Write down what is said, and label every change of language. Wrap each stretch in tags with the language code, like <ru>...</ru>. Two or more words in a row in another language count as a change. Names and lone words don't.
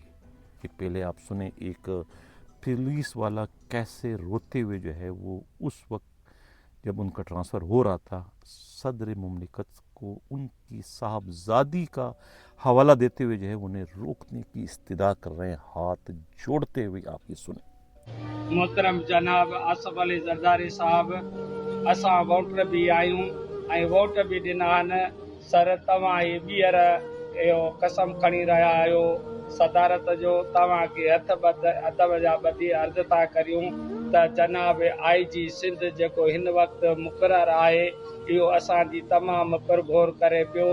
<ur>کہ پہلے آپ سنیں ایک پولیس والا کیسے روتے ہوئے جو ہے وہ اس وقت جب ان کا ٹرانسفر ہو رہا تھا، صدر مملکت کو ان کی صاحبزادی کا حوالہ دیتے ہوئے جو ہے انہیں روکنے کی استدعا کر رہے ہیں، ہاتھ جوڑتے ہوئے. آپ یہ سنیں.</ur> <sd>محترم جناب آصف علی زرداری صاحب، اساں ووٹر بھی آیوں ऐं वोट बि ॾिना आहिनि. सर, तव्हां ही ॿीहर इहो कसम खणी रहिया आहियो सदारत जो. तव्हांखे अदब जा ॿधी अर्ज़ु था करियूं त जनाब आई जी सिंध जेको हिन वक़्तु मुक़ररु आहे, इहो असांजी तमामु पुरघोर करे पियो.</sd>